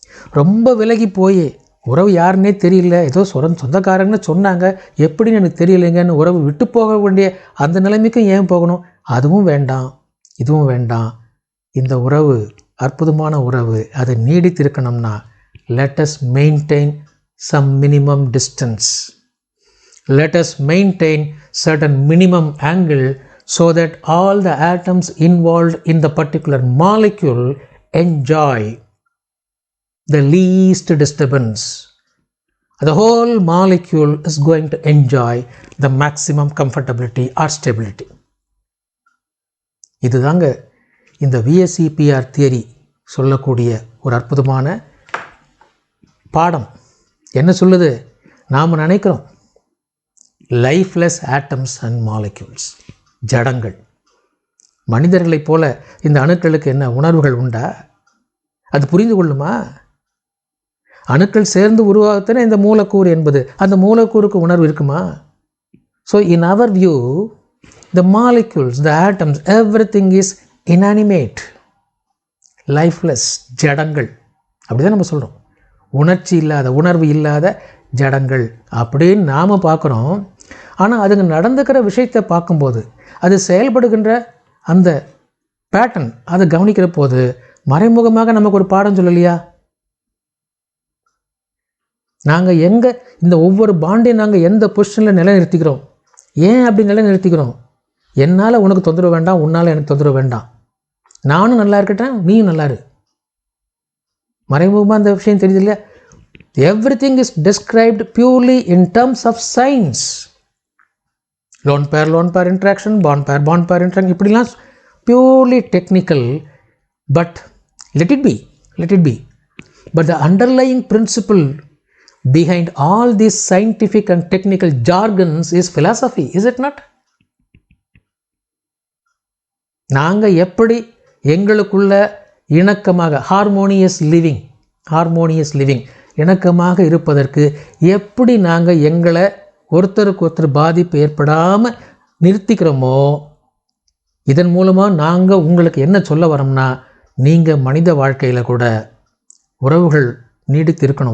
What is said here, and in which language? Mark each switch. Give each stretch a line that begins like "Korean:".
Tamil: ரொம்ப விலகி போய் உறவு யாருன்னே தெரியல, ஏதோ சொந்தக்காரங்கன்னு சொன்னாங்க, எப்படின்னு எனக்கு தெரியலைங்கன்னு உறவு விட்டு போக வேண்டிய அந்த நிலைமைக்கும் ஏன் போகணும்? அதுவும் வேண்டாம், இதுவும் வேண்டாம். இந்த உறவு அற்புதமான உறவு, அது நீடித்திருக்கணும்னா
English: let us maintain some minimum distance. let us maintain certain minimum angle so that all the atoms involved in the particular molecule enjoy the least disturbance. The whole molecule is going to enjoy the maximum comfortability or stability.
Tamil: இதுதாங்க இந்த VSEPR theory சொல்லக்கூடிய ஒரு அற்புதமான பாடம். என்ன சொல்லுது? நாம் நினைக்கிறோம் லைஃப்லெஸ் ஆட்டம்ஸ் அண்ட் மாலிக்யூல்ஸ், ஜடங்கள். மனிதர்களைப் போல இந்த அணுக்களுக்கு என்ன உணர்வுகள் உண்டா? அது புரிந்து கொள்ளுமா? அணுக்கள் சேர்ந்து உருவாகத்தானே இந்த மூலக்கூறு என்பது. அந்த மூலக்கூறுக்கு உணர்வு இருக்குமா?
English: So in our view the molecules, the atoms, everything is inanimate, lifeless, ஜடங்கள்.
Tamil: அப்படிதான் நம்ம சொல்கிறோம். உணர்ச்சி இல்லாத, உணர்வு இல்லாத ஜடங்கள் அப்படின்னு நாம் பார்க்குறோம். ஆனால் அதுங்க நடந்துக்கிற விஷயத்தை பார்க்கும்போது, அது செயல்படுகின்ற அந்த பேட்டர்ன் அதை கவனிக்கிற போது மறைமுகமாக நமக்கு ஒரு பாடம் சொல்லலையா? நாங்கள் எங்கே இந்த ஒவ்வொரு பாண்டையும் நாங்கள் எந்த பொசிஷனில் நிலைநிறுத்திக்கிறோம்? ஏன் அப்படி நிலைநிறுத்திக்கிறோம்? என்னால் உனக்கு தொந்தரவு வேண்டாம், உன்னால் எனக்கு தொந்தரவு வேண்டாம், நானும் நல்லா இருக்கட்டேன், நீயும் நல்லா இரு. மறைமுகமாக அந்த விஷயம் தெரியுது இல்லையா?
English: Everything is described purely in terms of science. Lone pair interaction, bond pair interaction, இப்படிலாம் purely technical. But let it be. But the underlying principle behind all these scientific and technical jargons is philosophy, is it not?
Tamil: நாங்கள் எப்படி எங்களுக்குள்ள இணக்கமாக harmonious living இணக்கமாக இருப்பதற்கு எப்படி நாங்கள் எங்களை ஒருத்தருக்கு ஒருத்தர் பாதிப்பு ஏற்படாமல் நிறுத்திக்கிறோமோ, இதன் மூலமாக நாங்கள் உங்களுக்கு என்ன சொல்ல வரோம்னா, நீங்கள் மனித வாழ்க்கையில் கூட உறவுகள் நீடித்து இருக்கணும்.